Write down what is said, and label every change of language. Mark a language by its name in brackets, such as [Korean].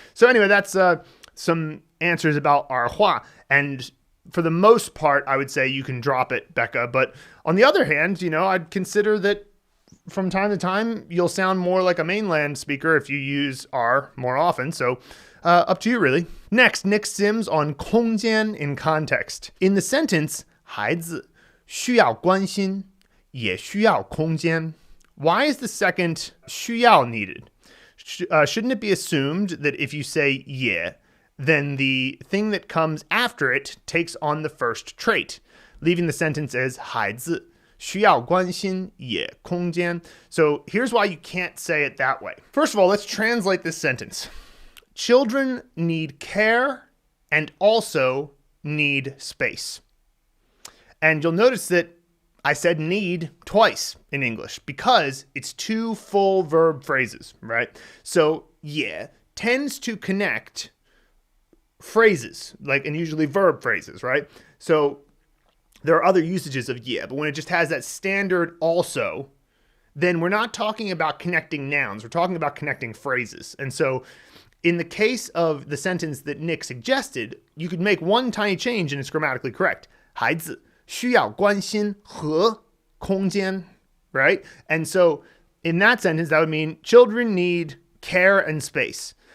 [English] So anyway, that's some answers about R hua, and for the most part, I would say you can drop it, Becca, but on the other hand, I'd consider that from time to time, you'll sound more like a mainland speaker if you use R more often. So up to you, really. Next, Nick Sims on 空间 in context. In the sentence, [Chinese] 孩子需要关心，也需要空间. [English] Why is the second 需要 needed? Shouldn't it be assumed that if you say 也, then the thing that comes after it takes on the first trait, leaving the sentence as [Chinese] 孩子需要关心也空间. [English] So here's why you can't say it that way. First of all, let's translate this sentence. Children need care and also need space. And you'll notice that I said need twice in English because it's two full verb phrases, right? So yeah tends to connect phrases, and usually verb phrases, right? So there are other usages of yeah, but when it just has that standard also, then we're not talking about connecting nouns. We're talking about connecting phrases. And so in the case of the sentence that Nick suggested, you could make one tiny change and it's grammatically correct. [Chinese] 孩子需要关心和空间, right? [English] And so in that sentence, that would mean children need care and space.